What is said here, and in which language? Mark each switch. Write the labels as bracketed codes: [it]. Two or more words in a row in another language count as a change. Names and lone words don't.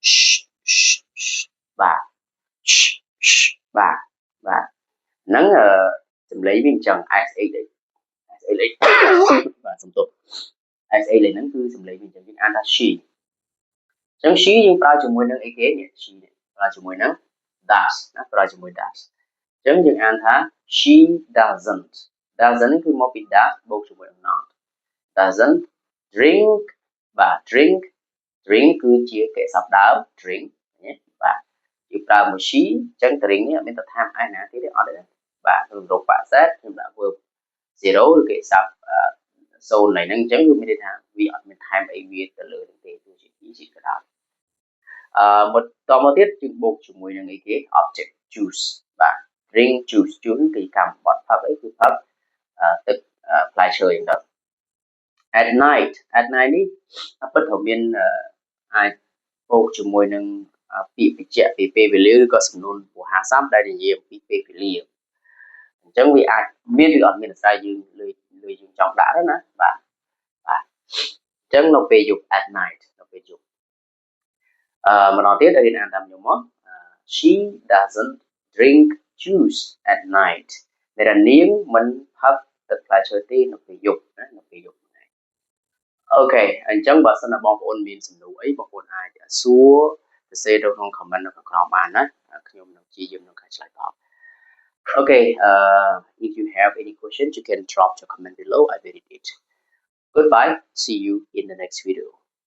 [km] បាទបាទបាទហ្នឹងសំឡេងវាអញ្ចឹង sh បាទសំទោស sh ហ្នឹងគឺសំឡេងវាអ ញ្ចឹងយើងអានថា she អញ្ចឹង she យើងប្រើជាមួយនឹងអីគេនេះ she ប្រើជាមួយនឹង does ណាប្រើជាមួយ does អញ្ចឹងយើងអានថា [en] she doesn't [km] នេះគឺមកពី does បូកជាមួយនឹង not [en] doesn't drink [km] បាទ drink គឺជាគេស័ព្ទដើម drink ណាបាទយើង ប្រើមួយ she អញ្ចឹង drink នេះអត់មានទៅថែមឯណាទៀតទេអត់ទេបាទក្នុងរូបបសេតខ្ញុំដាក់ verb 0ឬគេស័ព្ទ0nàyហ្នឹងអញ្ចឹងគឺមានន័យថាវាអត់មានថែមអីវាទៅលើទេទោះជាក៏ដោយបន្តមកទៀតយើងបូកជាមួយ នឹងអីគេ [en] object juice [km] បាទ [en] drink juice [km] គឺកម្មបត្តិផឹកអីគឺផឹកទឹកផ្លែឈើហ្នឹងទៅ [en] at night [km] នេះពិតក៏មានអាចបូកជាមួយនឹងពាក្យបញ្ជាក់ពីពេលវេលាឬក៏ សំណួរវោហារស័ព្ទដែលនិយាយអំពីពេលវេលាអញ្ចឹងវាអាចមានឬអត់មានអាស្រ័យយើងលើយើងចង់ដាក់ទេណាបាទអ ញ្ចឹងនៅពេលយប់ [en] at night [km] នៅពេលយប់ម្ដងទៀតរៀនអានតាមខ្ញុំមក [en] she doesn't drink juice at night [km] ដែលនាងមិនផឹកទឹកផ្លែឈើទេនៅពេលយប់ណានៅពេលយប់ហ្នឹងអូខេអញ្ចឹងបើសិនណាបងប្អូនមានសំណួរអីបងប្អូនអាចសួរសរសេរនៅក្នុង comment នៅខាងក្រោមបានណាខ្ញុំនឹងព្យាយាមនឹងឆ្លើយតប [en] Okay, if you have any questions, you can drop your comment below. I will read it. Goodbye. See you in the next video.